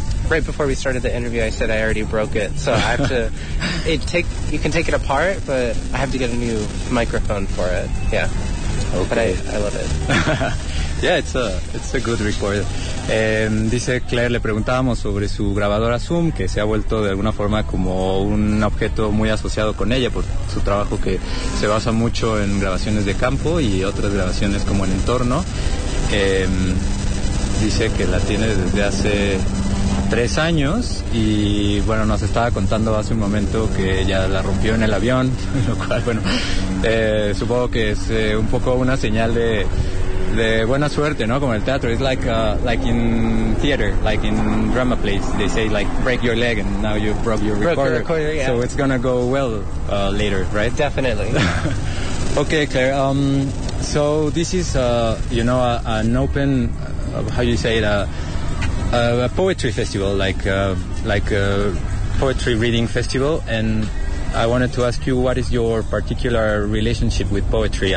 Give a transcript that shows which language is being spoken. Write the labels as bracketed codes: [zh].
[en] Right before we started the interview, I said I already broke it, so I have to. You can take it apart, but I have to get a new microphone for it. Yeah. Okay. But I love it. it's a good recorder. [es] Dice Claire, le preguntábamos sobre su grabadora Zoom, que se ha vuelto de alguna forma como un objeto muy asociado con ella por su trabajo, que se basa mucho en grabaciones de campo y otras grabaciones como en entorno. Dice que la tiene desde hace 3 años y bueno, nos estaba contando hace un momento que ya la rompió en el avión, lo cual bueno, supongo que es un poco una señal de buena suerte, ¿no? Como el teatro, [en] it's like in theater, like in drama plays, they say like break your leg and now you broke your recorder. Broke your recorder, yeah. So it's gonna go well later, right? Definitely. Okay, Claire. So this is an open, how you say it, a poetry festival, like a poetry reading festival, and I wanted to ask you, what is your particular relationship with poetry?